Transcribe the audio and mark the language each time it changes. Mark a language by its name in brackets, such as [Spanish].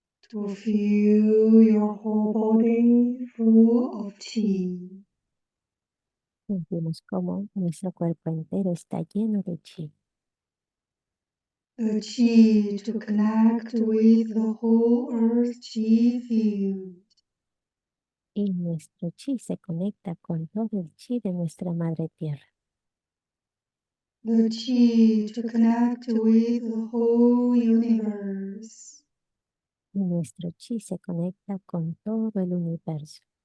[English] To feel your whole body full of chi. [Spanish] Sentimos como nuestro cuerpo entero está lleno de chi. [English] The chi to connect with the whole earth chi field. [Spanish] Y nuestro chi se conecta con todo el chi de nuestra Madre Tierra. [English] The chi to connect with the whole universe. [Spanish] Y nuestro chi se conecta con todo el universo.